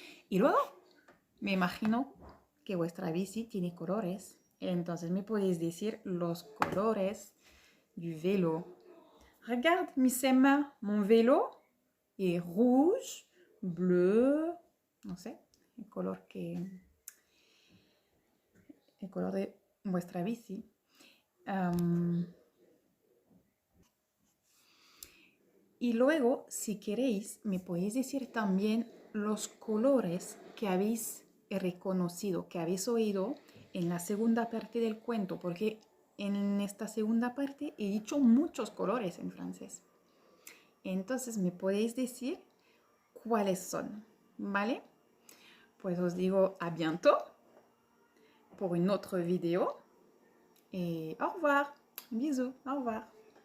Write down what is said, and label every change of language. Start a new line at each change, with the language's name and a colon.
Spanish: Y luego me imagino que vuestra bici tiene colores, entonces me podéis decir los colores
French: du vélo. Regarde Misema, mon vélo est rouge, bleu,
Spanish: no sé, el color de vuestra bici. Y luego, si queréis, me podéis decir también los colores que habéis reconocido, que habéis oído en la segunda parte del cuento, porque en esta segunda parte he dicho muchos colores en francés. Entonces, me podéis decir cuáles son, ¿vale? Pues os digo
French: à bientôt pour une autre vidéo. Et au revoir. Bisous, au revoir.